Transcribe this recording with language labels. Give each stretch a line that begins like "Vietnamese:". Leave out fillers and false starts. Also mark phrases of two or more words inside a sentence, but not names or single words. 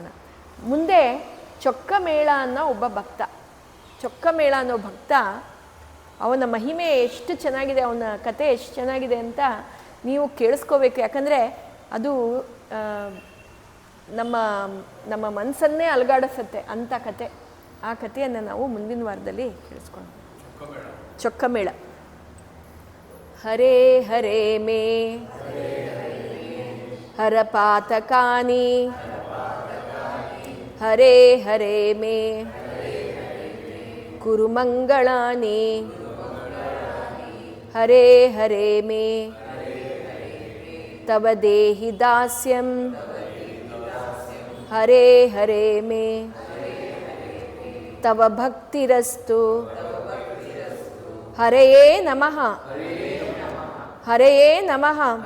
Kannada: ಮುಂದೆ ಚೊಕ್ಕಮೇಳ ಅನ್ನೋ ಒಬ್ಬ ಭಕ್ತ, ಚೊಕ್ಕಮೇಳ ಅನ್ನೋ ಭಕ್ತ, ಅವನ ಮಹಿಮೆ ಎಷ್ಟು ಚೆನ್ನಾಗಿದೆ, ಅವನ ಕತೆ ಎಷ್ಟು ಚೆನ್ನಾಗಿದೆ ಅಂತ ನೀವು ಕೇಳಿಸ್ಕೋಬೇಕು. ಯಾಕಂದರೆ ಅದು ನಮ್ಮ ಮನಸ್ಸನ್ನೇ ಅಲುಗಾಡಿಸುತ್ತೆ ಅಂಥ ಕತೆ. ಆ ಕಥೆಯನ್ನು ನಾವು ಮುಂದಿನ ವಾರದಲ್ಲಿ ಕೇಳಿಸ್ಕೊಂಡು. ಚೊಕ್ಕಮೇಳ.
Sanskrit: ಹರೇ ಹರೇ ಮೇ ಹರಪಾತಕಾನಿ ಹರೇ ಹರೇ ಮೇ ಕುರು ಮಂಗಳಾನಿ ಹರೇ ಹರೇ ಮೇ ತವ ದೇಹಿ ದಾಸ್ಯಂ ಹರೇ ಹರೇ ಮೇ ತವ ಭಕ್ತಿರಸ್ತು ಹರೆಯೇ ನಮಃ ಹರೆಯೇ ನಮಃ.